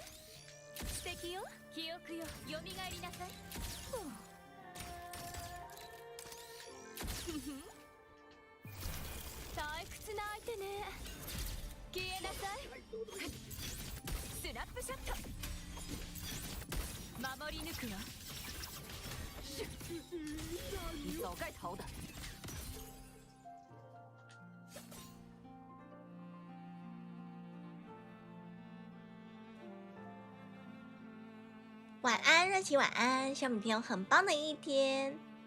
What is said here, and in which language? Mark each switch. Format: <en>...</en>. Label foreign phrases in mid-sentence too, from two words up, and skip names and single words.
<ja>素敵よ。記憶よ。蘇りなさい。退屈な相手ね。消えなさい。スナップショット。守り抜くわ。</ja> <zh>你早该逃的。晚安，热情晚安，希望明天有很棒的一天。</zh>